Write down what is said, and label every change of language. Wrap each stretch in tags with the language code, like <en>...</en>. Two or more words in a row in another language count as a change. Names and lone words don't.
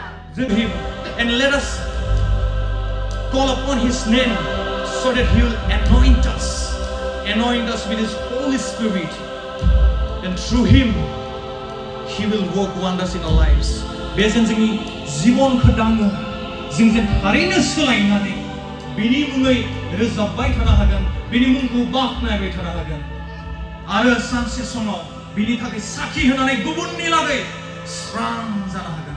<en>Him, and let us call upon His name so that He will anoint us with His Holy Spirit, and through Him He will work wonders in our lives.</en> <brx>बेजों जोंनि जिबनखौ दाङो जों जेन थारैनो सोलायनानै बिनि मुङै रोजाबबाय थानो हागोन, बिनि मुंखौ बाख्नायबाय थानो हागोन, आरो सानसे समाव बिनि थाखाय साखि होनानै गुबुननि लागै स्रां जानो हागोन.</brx>